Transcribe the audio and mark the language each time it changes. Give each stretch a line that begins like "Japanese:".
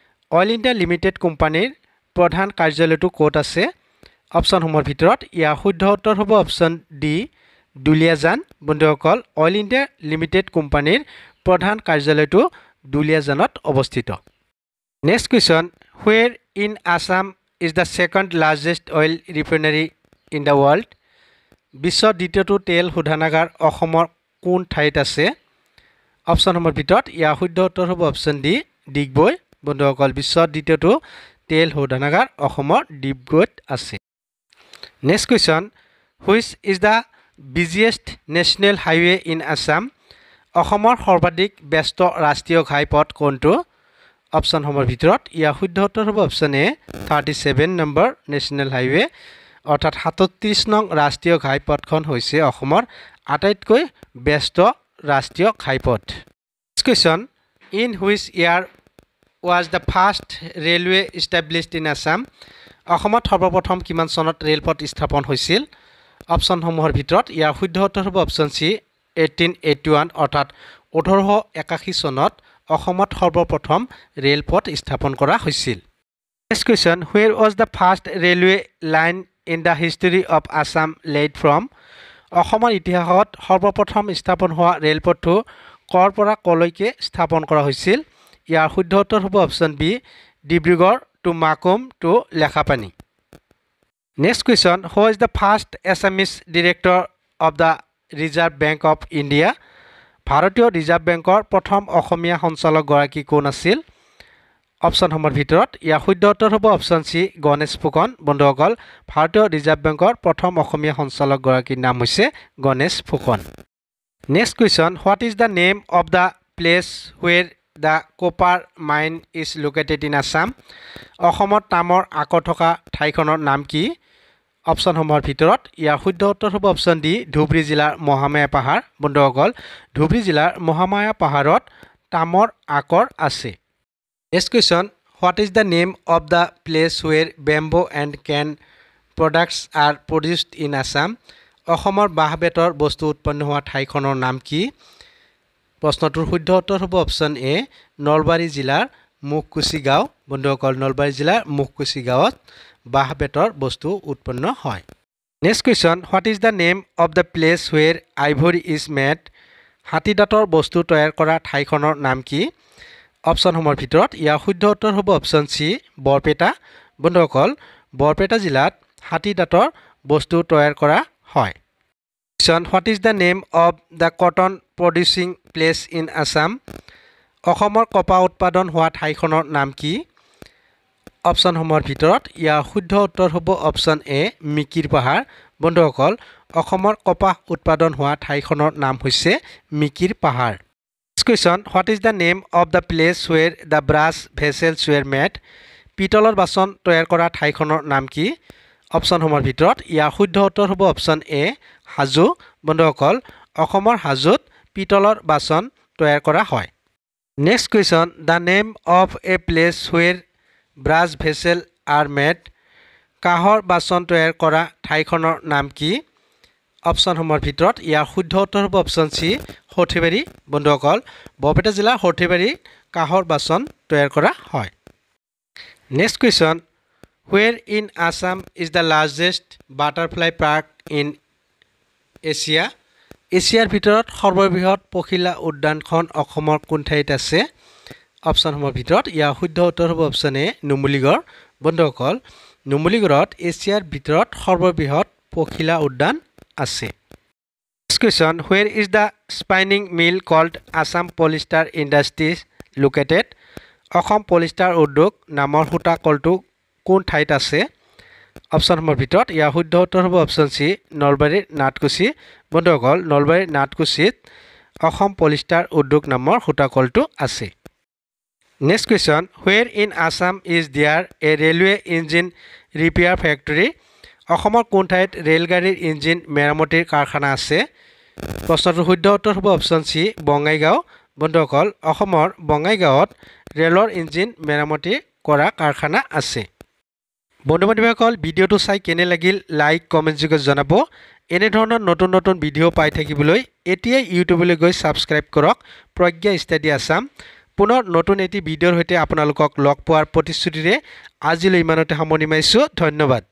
Assamese: Oil India limited কোম্পানীৰ প্ৰধান কাৰ্যালয়টো ক'ত আছে অপশ্যনসমূহৰ ভিতৰত ইয়াৰ শুদ্ধ উত্তৰ হ'ব অপশ্যন ডি দুলিয়াজান বন্ধুসকল অইল ইণ্ডিয়া লিমিটেড কোম্পানীৰ প্ৰধান কাৰ্যালয়টো দুলিয়াজানত অৱস্থিত
English: next question where in Assam is the second largest oil refinery in the world
Assamese: বিশ্বৰ দ্বিতীয়টো তেল শোধনাগাৰ অসমৰ কোন ঠাইত আছে অপশ্যনসমূহৰ ভিতৰত ইয়াৰ শুদ্ধ উত্তৰ হ'ব অপশ্যন ডি ডিগবৈ বন্ধুসকল বিশ্বৰ দ্বিতীয়টো তেল শোধনাগাৰ অসমৰ ডিগবৈত আছে
English: Next question Which is the busiest national highway in Assam?
Assamese: অসমৰ সৰ্বাধিক ব্যস্ত ৰাষ্ট্ৰীয় ঘাইপথ কোনটো? অপশ্যনসমূহৰ ভিতৰত ইয়াৰ শুদ্ধ উত্তৰ হ'ব option A 37 number national highway অৰ্থাৎ 37 নং ৰাষ্ট্ৰীয় ঘাইপথখন হৈছে অসমৰ আটাইতকৈ ব্যস্ত ৰাষ্ট্ৰীয় ঘাইপথ।
English: Question: In which year was the first railway established in Assam?
Assamese: অসমত সৰ্বপ্ৰথম কিমান চনত ৰেলপথ স্থাপন হৈছিল? অপশ্যনসমূহৰ ভিতৰত ইয়াৰ শুদ্ধ উত্তৰ হ'ব অপশ্যন চি 1881 অৰ্থাৎ 1881 চনত অসমত সৰ্বপ্ৰথম ৰেলপথ স্থাপন কৰা হৈছিল।
English: Next question: Where was the first railway line in the history of Assam laid from?
Assamese: অসমৰ ইতিহাসত সৰ্বপ্ৰথম স্থাপন হোৱা ৰেলপথটো কৰ পৰা কলৈকে স্থাপন কৰা হৈছিল? ইয়াৰ শুদ্ধ উত্তৰ হ'ব option B Dibrugarh two Makum two Lekhapani.
English: Next question: Who is the first Assamese director of the Reserve Bank of India?
Assamese: ভাৰতীয় ৰিজাৰ্ভ বেংকৰ প্ৰথম অসমীয়া সঞ্চালকগৰাকী কোন আছিল? অপশ্যনসমূহৰ ভিতৰত ইয়াৰ শুদ্ধ উত্তৰ হ'ব অপশ্যন চি গণেশ ফুকন। বন্ধুসকল ভাৰতীয় ৰিজাৰ্ভ বেংকৰ প্ৰথম অসমীয়া সঞ্চালকগৰাকীৰ নাম হৈছে Ganesh Phukan.
English: Next question: What is the name of the place where the copper mine is located in Assam?
Assamese: অসমত তামৰ আকৰ থকা ঠাইখনৰ নাম কি? অপশ্যনসমূহৰ ভিতৰত ইয়াৰ শুদ্ধ উত্তৰ হ'ব অপশ্যন ডি ধুবুৰী জিলাৰ মহামায়া পাহাৰ। বন্ধুসকল ধুবুৰী জিলাৰ মহামায়া পাহাৰত তামৰ আকৰ আছে।
English: Next question: What is the name of the place where bamboo and can products are produced in Assam?
Assamese: অসমৰ বাঁহ বেতৰ বস্তু উৎপন্ন হোৱা ঠাইখনৰ নাম কি? প্ৰশ্নটোৰ শুদ্ধ উত্তৰ হ'ব অপশ্যন এ নলবাৰী জিলাৰ মুখকুচি গাঁও। বন্ধুসকল নলবাৰী জিলাৰ মুখকুচি গাঁৱত বাঁহ বেতৰ বস্তু উৎপন্ন হয়।
English: Next question: What is the name of the place where ivory is made?
Assamese: হাতী দাঁতৰ বস্তু তৈয়াৰ কৰা ঠাইখনৰ নাম কি? অপশ্যনসমূহৰ ভিতৰত ইয়াৰ শুদ্ধ উত্তৰ হ'ব অপশ্যন চি বৰপেটা। বন্ধুসকল বৰপেটা জিলাত হাতী দাঁতৰ বস্তু তৈয়াৰ কৰা হয়।
English: Question: What is the name of the cotton producing place in Assam?
Assamese: অসমৰ কপাহ উৎপাদন হোৱা ঠাইখনৰ নাম কি? অপশ্যনসমূহৰ ভিতৰত ইয়াৰ শুদ্ধ উত্তৰ হ'ব অপশ্যন এ মিকিৰ পাহাৰ। বন্ধুসকল অসমৰ কপাহ উৎপাদন হোৱা ঠাইখনৰ নাম হৈছে মিকিৰ পাহাৰ।
English: Next question: What is the name of the place where the brass vessels were made?
Assamese: পিতলৰ বাচন তৈয়াৰ কৰা ঠাইখনৰ নাম কি? অপশ্যনসমূহৰ ভিতৰত ইয়াৰ শুদ্ধ উত্তৰ হ'ব অপশ্যন এ হাজো। বন্ধুসকল অসমৰ হাজোত পিতলৰ বাচন তৈয়াৰ কৰা হয়।
English: Next question: The name of a place where brass vessels are made?
Assamese: কাঁহৰ বাচন তৈয়াৰ কৰা ঠাইখনৰ নাম কি? অপশ্যনসমূহৰ ভিতৰত ইয়াৰ শুদ্ধ উত্তৰ হ'ব অপশ্যন চি সৰ্থেবাৰী। বন্ধুসকল বৰপেটা জিলাৰ সৰ্থেবাৰী কাঁহৰ বাচন তৈয়াৰ কৰা হয়।
English: Next question: Where in Assam is the largest butterfly park in Asia?
Assamese: এছিয়াৰ ভিতৰত সৰ্ববৃহৎ পখিলা উদ্যানখন অসমৰ কোন ঠাইত আছে? অপশ্যনসমূহৰ ভিতৰত ইয়াৰ শুদ্ধ উত্তৰ হ'ব অপশ্যন এ নুমলীগড়। বন্ধুসকল নুমলীগড়ত এছিয়াৰ ভিতৰত সৰ্ববৃহৎ পখিলা উদ্যান আছে।
English: Next question: Where is the spinning mill called Assam Polyester Industries located?
Assamese: Assam polyester উদ্যোগ নামৰ সূতা কলটো কোন ঠাইত আছে? অপশ্যনসমূহৰ ভিতৰত ইয়াৰ শুদ্ধ উত্তৰ হ'ব অপশ্যন চি নলবাৰীৰ নাটকুচি। বন্ধুসকল নলবাৰীৰ নাটকুচিত অসম পলিষ্টাৰ উদ্যোগ নামৰ সূতা কলটো আছে।
English: Next question: Where in Assam is there a railway engine repair factory?
Assamese: অসমৰ কোন ঠাইত ৰেলগাড়ীৰ ইঞ্জিন মেৰামতিৰ কাৰখানা আছে? প্ৰশ্নটোৰ শুদ্ধ উত্তৰ হ'ব অপশ্যন চি বঙাইগাঁও। বন্ধুসকল অসমৰ বঙাইগাঁৱত ৰেলৰ ইঞ্জিন মেৰামতি কৰা কাৰখানা আছে। বন্ধু বান্ধৱীসকল ভিডিঅ'টো চাই কেনে লাগিল লাইক কমেণ্ট যোগে জনাব। এনেধৰণৰ নতুন নতুন ভিডিঅ' পাই থাকিবলৈ এতিয়াই ইউটিউবলৈ গৈ ছাবস্ক্ৰাইব কৰক প্ৰজ্ঞা ষ্টাডি আছাম। পুনৰ নতুন এটি ভিডিঅ'ৰ সৈতে আপোনালোকক লগ পোৱাৰ প্ৰতিশ্ৰুতিৰে আজিলৈ ইমানতে সামৰণি মাৰিছোঁ। ধন্যবাদ।